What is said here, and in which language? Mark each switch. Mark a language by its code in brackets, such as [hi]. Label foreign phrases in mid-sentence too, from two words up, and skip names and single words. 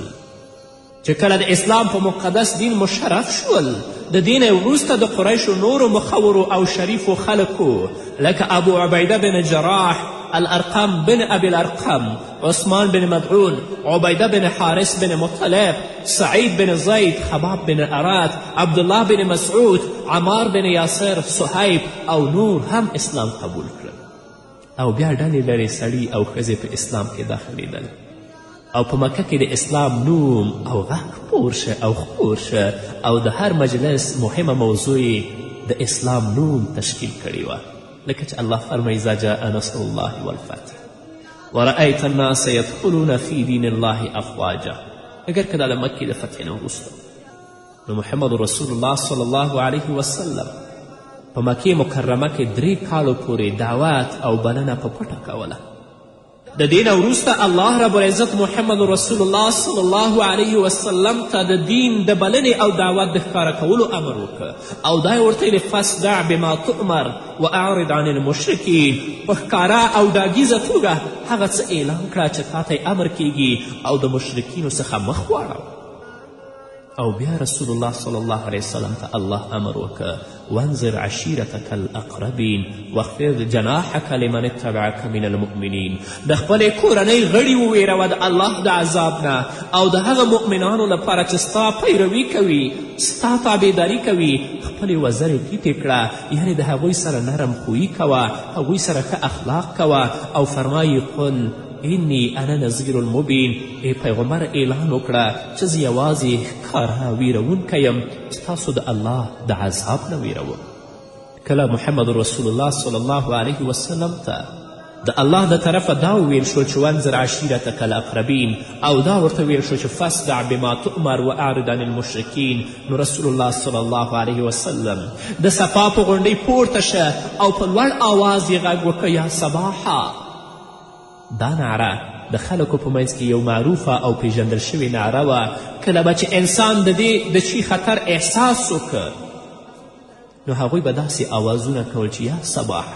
[ps] چې کله د اسلام په مقدس دین مشرف شول، د دین وروسته د قریشو نورو مخورو او شریفو خلکو لکه ابو عبیده بن جراح، الارقم بن ابي الارقم، عثمان بن مدعون، عبیده بن حارث بن مطلب، سعید بن زید، خباب بن ارات، عبدالله بن مسعود، عمار بن یاسر، صهیب او نور هم اسلام قبول کړل. او بیا ډلې لرې سړي او ښځې په اسلام کې داخلېدل او په مکه کې د اسلام نوم او غږ پور شه او خپور شه او د هر مجلس مهمه موضوع د اسلام نوم تشکیل کړې وه. لکه چې الله فرمایي [ar] اذا جاء نصر الله والفتح ورأیت الناس یدخلون فی دین الله افواجا. [ps] اگر که دا د مکې د فتح نه وروسته نو محمد رسول الله [ar] صلی الله علیه وسلم [ps] په مکې مکرمه کې 3 کالو پورې دعوت او بلنه په پټه کوله. د دې نه وروسته الله رب العزت محمد رسول الله [ar] صلی الله علیه وسلم [ps] ته د دین د بلنې او دعوت د ښکاره کولو امر وکړه او دا یې ورته ویلې [ar] فاصدع بما تؤمر واعرض عن المشرکین [ps] په ښکاره او ډاګیزه توګه هغه څه اعلان کړه چې تا ته امر کیږي او د مشرکینو څخه مخ واړوه. او بیا رسول الله [ar] صلی الله علیه وسلم [ps] ته الله امر وکړه [ar] وانذر عشیرتک الاقربین واخفض جناحک لمن اتبعک من المؤمنین. [ps] د خپلې کورنۍ غړي وویروه د الله د عذاب نه او د هغه مؤمنانو لپاره چې ستا پیروي کوي، ستا تابعداري کوي، خپلې وزرې ټیټې کړه، یعنې د هغوی سره نرم خویي کوه، هغوی سره ښه اخلاق کوه. او فرمایي [ar] قل انی انا نذیر المبین، [ps] ای پیغمبر اعلان وکړه چې زه یوازې ښکاره ویرونکی یم، ستاسو د الله د عذاب نه ویروم. کله محمد رسول الله [ar] صلی الله علیه وسلم [ps] ته د الله د طرفه دا وویل شو چې [ar] وانذر عشیرتک الاقربین [ps] او دا ورته ویل شو چې [ar] فاصدع بما تؤمر واعرض عن المشرکین، [ps] نو رسول الله [ar] صلی الله علیه وسلم [ps] د صفا په غونډۍ پورته شه او په لوړ آواز یې غږ وکړه [ar] یا صباحا. [ps] دا نعره د خلکو په منځ کې یو معروفه او پیژندل شوې نعره وه. کله به چې انسان د دې د چی خطر احساس وکړ نو هغوی به داسې آوازونه کول چې [ar] یا صباحه.